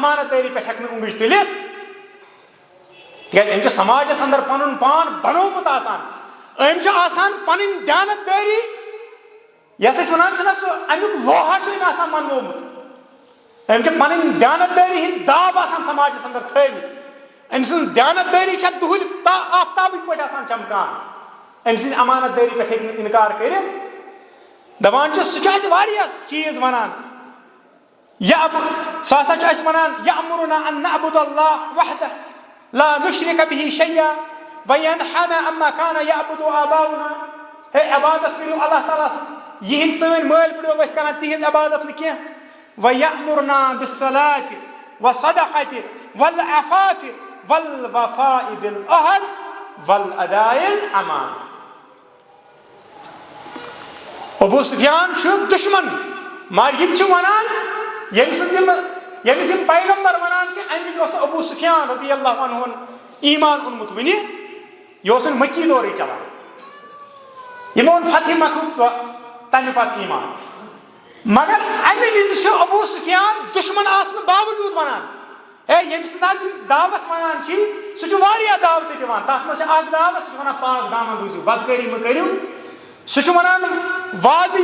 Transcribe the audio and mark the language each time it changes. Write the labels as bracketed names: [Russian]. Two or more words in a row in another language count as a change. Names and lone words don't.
[Kashmiri] امانت دٲری پٮ۪ٹھ ہٮ۪کہِ نہٕ اونٛگٕج تُلِتھ تِکیٛازِ أمۍ چھُ سماجس انٛدر پنُن پان بنومُت آسان أمۍ چھُ آسان پنٕنۍ دیانت دٲری یتھ أسۍ ونان چھِنہ سُہ امیُک لوہا چھُ أمۍ آسان منوومُت أمۍ چھِ پنٕنۍ دیانت دٲری ہٕنٛدۍ داب آسان سماجس انٛدر تھٲومٕتۍ أمۍ سٕنٛز دیانت دٲری چھےٚ دُہٕلۍ آفتابٕکۍ پٲٹھۍ آسان چمکان أمۍ سٕنٛزِ امانت دٲری پٮ۪ٹھ ہیٚکہِ نہٕ انکار کٔرِتھ دپان چھِ سُہ چھُ اَسہِ واریاہ چیٖز ونان سُہ ہسا چھُ اَسہِ ونان [Arabic] یأمرنا ان نعبد اللہ وحدہ لا نشرک بہ شیئا وینہانا عما کان یعبد آباؤنا [Kashmiri] ہے عبادت کٔرِو اللہ تعالیٰ سٕنٛز یِہنٛدۍ سٲنۍ مٲلۍ بٕڈبب ٲسۍ کران تِہنٛز عبادت نہٕ کینٛہہ [Arabic] ویأمرنا بالصلاۃ والصدقۃ والعفاف والوفاء بالعہد والاداء الامانہ [Kashmiri] ابو سفیان چھُ دشمن مگر یہِ تہِ چھُ ونان ییٚمِس یِم پیغمبر ونان چھِ امہِ وِزِ اوس نہٕ ابو سفیان رضی اللہ عنہُن ایمان اوٚنمُت وُنہِ یہِ اوس وُنہِ مکی دورٕے چلان یِمو اوٚن فتح مکہُک دۄہ تمہِ پتہٕ ایمان مگر امہِ وِزِ چھُ ابو سفیان دشمن آسنہٕ باوجوٗد ونان ہے ییٚمہِ سٕنٛز حظ یِم دعوت ونان چھِ سُہ چھُ واریاہ دعوتہٕ دِوان تتھ منٛز چھِ اکھ دعوت سُہ چھُ ونان پاک دامن روٗزِو بدکٲری مہٕ کٔرِو سُہ چھُ ونان وعدٕ